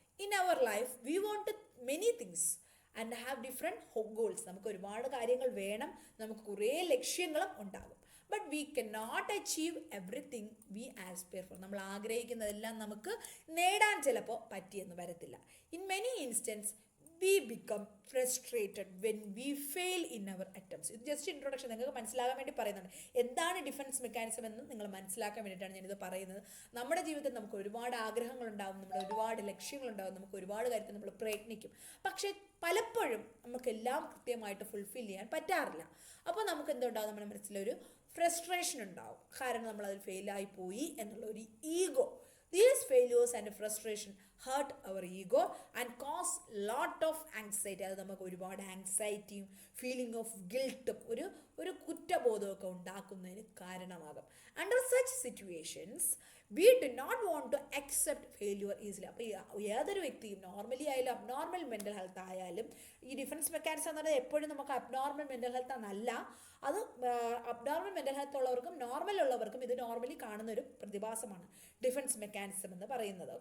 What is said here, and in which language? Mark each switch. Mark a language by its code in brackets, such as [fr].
[en] In our life we want many things and have different goals. [ml] നമുക്ക് ഒരുപാട് കാര്യങ്ങൾ വേണം, നമുക്ക് കുറേ ലക്ഷ്യങ്ങളും ഉണ്ടാകും. [en] But we can not achieve everything we aspire for. [ml] നമ്മൾ ആഗ്രഹിക്കുന്നതെല്ലാം നമുക്ക് നേടാൻ ചിലപ്പോൾ പറ്റിയെന്ന് വരത്തില്ല. [en] In many instance we become frustrated when we fail in our attempts. [ml] ഇത് ജസ്റ്റ് ഇൻട്രൊഡക്ഷൻ, നിങ്ങൾക്ക് മനസ്സിലാകാൻ വേണ്ടി പറയുന്നുണ്ട്. എന്താണ് ഡിഫൻസ് മെക്കാനിസം എന്ന് നിങ്ങൾ മനസ്സിലാക്കാൻ വേണ്ടിയിട്ടാണ് ഞാനിത് പറയുന്നത്. നമ്മുടെ ജീവിതത്തിൽ നമുക്ക് ഒരുപാട് ആഗ്രഹങ്ങളുണ്ടാകും, നമ്മുടെ ഒരുപാട് ലക്ഷ്യങ്ങളുണ്ടാകും, നമുക്ക് ഒരുപാട് കാര്യത്തിൽ നമ്മൾ പ്രയത്നിക്കും. പക്ഷേ പലപ്പോഴും നമുക്കെല്ലാം കൃത്യമായിട്ട് ഫുൾഫിൽ ചെയ്യാൻ പറ്റാറില്ല. അപ്പോൾ നമുക്ക് എന്തുണ്ടാകും, നമ്മുടെ മനസ്സിലൊരു ഫ്രസ്ട്രേഷൻ ഉണ്ടാവും. കാരണം നമ്മളതിൽ ഫെയിലായി പോയി എന്നുള്ള ഒരു ego. [en] These failures and frustration hurt our ego and cause lot of anxiety. [ml] അത് നമുക്ക് ഒരുപാട് ആങ്സൈറ്റിയും ഫീലിംഗ് ഓഫ് ഗിൽട്ടും ഒരു കുറ്റബോധമൊക്കെ ഉണ്ടാക്കുന്നതിന് കാരണമാകും. [en] Under such situations we do not want to accept failure easily. [ml] അപ്പോൾ ഏതൊരു വ്യക്തിയും നോർമലി ആയാലും അബ്നോർമൽ മെൻ്റൽ ഹെൽത്ത് ആയാലും ഈ ഡിഫൻസ് മെക്കാനിസം എന്ന് പറയുന്നത് എപ്പോഴും നമുക്ക് അബ്നോർമൽ മെൻ്റൽ ഹെൽത്ത് എന്നല്ല, അത് അബ്നോർമൽ മെൻ്റൽ ഹെൽത്ത് ഉള്ളവർക്കും നോർമൽ ഉള്ളവർക്കും ഇത് നോർമലി കാണുന്ന ഒരു പ്രതിഭാസമാണ് ഡിഫൻസ് മെക്കാനിസം എന്ന് പറയുന്നത്.